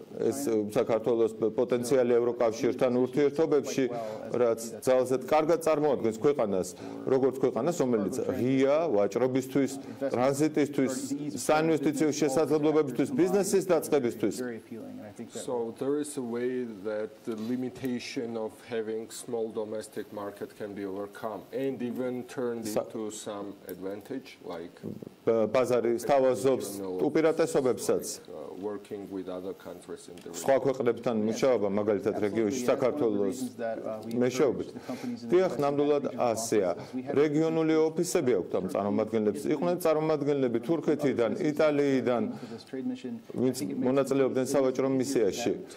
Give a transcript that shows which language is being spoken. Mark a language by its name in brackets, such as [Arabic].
[Georgian] ეს საქართველოს პოტენციალი ევროკავშირთან ურთიერთობებში, რაც ძალზედ კარგად წარმოადგენს ქვეყანას, როგორც ქვეყანას, რომელიც ღია ვაჭრობისთვის, ტრანზიტისთვის, საინვესტიციო შესაძლებლობებისთვის, ბიზნესის დაწყებისთვის. [English] So there is a way that the limitation of having small domestic market can be overcome and even turned into some advantage, like [Georgian] ბაზარი სთავაზობს უპირატესობებსაც. სხვა ქვეყნებთან მუშაობა მაგალითად რეგიონში საქართველოს მეშვეობით. დიახ, ნამდვილად ასეა. რეგიონული ოფისები აქვთ ამ წარმომადგენლებს. იყვნენ წარმომადგენლები თურქეთიდან, იტალიიდან, ვინც მონაწილეობდნენ სავაჭრო მისიაში.